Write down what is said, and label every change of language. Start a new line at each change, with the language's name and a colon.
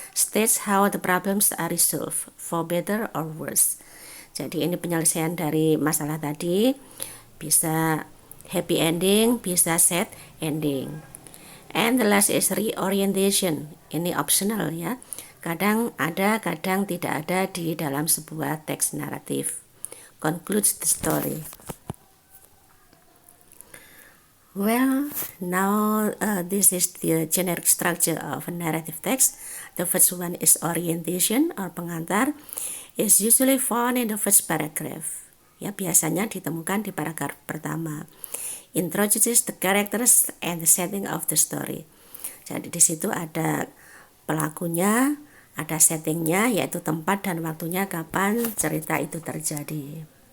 English: States how the problems are resolved, for better or worse.
Indonesian: Jadi ini penyelesaian dari masalah tadi, bisa happy ending, bisa sad ending.
English: And the last is reorientation,
Indonesian: ini optional, ya. Kadang ada, kadang tidak ada di dalam sebuah teks naratif.
English: Concludes the story. Well, now this is the generic structure of a narrative text. The first one is orientation or pengantar. Is usually found in the first paragraph.
Indonesian: Ya, biasanya ditemukan di paragraf pertama.
English: Introduces the characters and the setting of the story.
Indonesian: Jadi di situ ada pelakunya, ada settingnya, yaitu tempat dan waktunya kapan cerita itu terjadi.